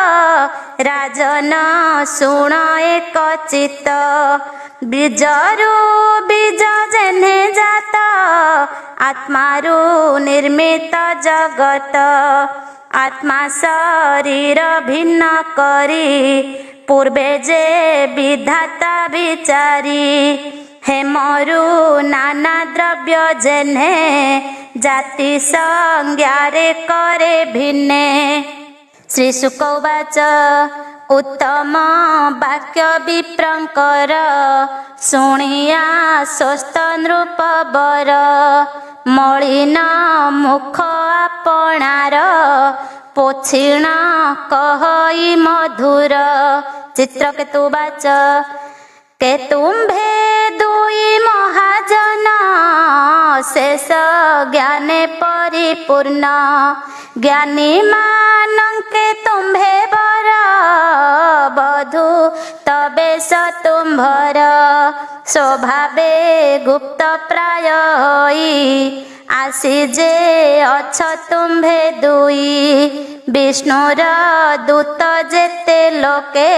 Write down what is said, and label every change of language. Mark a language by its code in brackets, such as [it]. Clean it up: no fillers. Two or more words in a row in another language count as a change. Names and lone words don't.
[or] ରାଜନ ଶୁଣ ଏକ ଚିତ୍ତ ବୀଜରୁ ବୀଜ ଯେହ୍ନେ ଜାତ ଆତ୍ମାରୁ ନିର୍ମିତ ଜଗତ ଆତ୍ମା ଶରୀର ଭିନ୍ନ କରି ପୂର୍ବେ ଯେ ବିଧାତା ବିଚାରି ହେମରୁ ନାନା ଦ୍ରବ୍ୟ ଯେହ୍ନେ ଜାତି ସଂଜ୍ଞାରେ କରେ ଭିନ୍ନେ। [sa] श्री शुक उवाच [or] ଉତ୍ତମ ବାକ୍ୟ ବିପ୍ରଙ୍କର ଶୁଣିଆ ସ୍ୱସ୍ଥ ନୃପ ବର ମଳିନ ମୁଖ ଆପଣାର ପୋଛିଣ କହଇ ମଧୁର। ଚିତ୍ରକେତୁ ଉବାଚ କେତୁମ୍ଭେ ଦୁଇ ମହାଜନ ଶେଷ ଜ୍ଞାନେ ପରିପୂର୍ଣ୍ଣ ଜ୍ଞାନୀ ମାନଙ୍କେ ତୁମ୍ଭେ ବର ବଧୁ ତବେ ତୁମ୍ଭର ସ୍ୱଭାବେ ଗୁପ୍ତ ପ୍ରାୟ ହୋଇ ଆସି ଯେ ଅଛ ତୁମ୍ଭେ ଦୁଇ ବିଷ୍ଣୁର ଦୂତ ଯେତେ ଲୋକେ